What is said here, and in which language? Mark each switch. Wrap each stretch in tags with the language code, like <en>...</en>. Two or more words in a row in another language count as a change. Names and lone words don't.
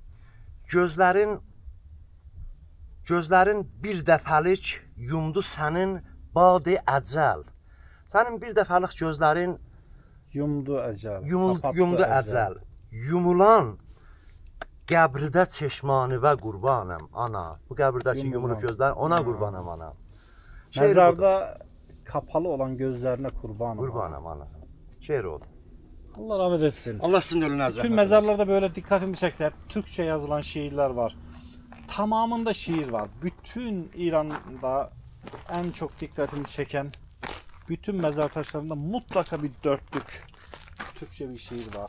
<az>Gözlərin bir dəfəlik yumdu sənin badi əcəl. Sənin bir dəfəlik gözlərin Yumdu əcəl. Yumdu əcəl. Yumulan qəbirdə çeşmanivə qurbanəm ana. Bu qəbirdəki yumulub gözlərin ona qurbanəm ana.</az> <tr>Mezarda kapalı olan gözlerine kurbanım.</tr> <az>Qurbanəm ana. Şeir oldu.</az> <tr>Allah rahmet etsin. Allah sizin ölünüzü rahmet Bütün mezarlarda böyle dikkatimi çekti. Hep Türkçe yazılan şiirler var. Tamamında şiir var. Bütün İran'da en çok dikkatimi çeken bütün mezar taşlarında mutlaka bir dörtlük Türkçe bir şiir var.</tr>